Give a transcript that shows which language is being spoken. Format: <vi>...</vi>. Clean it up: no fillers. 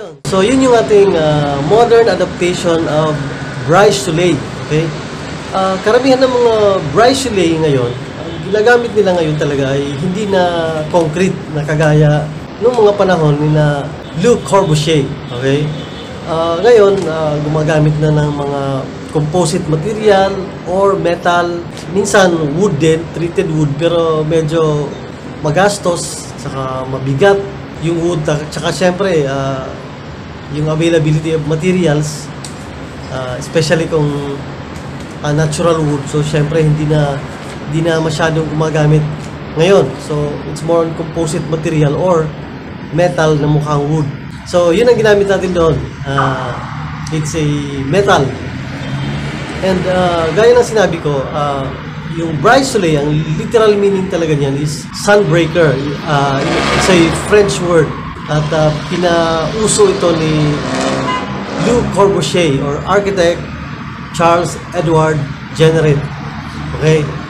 <tl>So, yun yung ating</tl> <en>modern adaptation of</en> <tl>Bryce Soleil. Okay? Karamihan ng mga Bryce Soleil ngayon, ang ginagamit nila ngayon talaga ay hindi na concrete na kagaya noong mga panahon ni na Le Corbusier. Okay? Ngayon, gumagamit na ng mga composite material or metal, minsan wood din, treated wood, pero medyo magastos, saka mabigat yung wood, tsaka syempre, yung</tl> <en>availability of materials,</en> <tl>especially kung natural wood, so syempre hindi na masyadong gumagamit ngayon.</tl> <en>So, it's more on composite material or metal</en> <tl>na mukhang</tl> <en>wood.</en> <tl>So, yun ang ginamit natin doon.</tl> <en>It's a metal.</en> <tl>And gaya ng sinabi ko, yung Bryce Soleil, ang literal meaning talaga niyan is sunbreaker.</tl> <en>It's a French word.</en> <tl>At pinauso ito ni Le Corbusier or architect Charles Edward Jennery. Okay?</tl>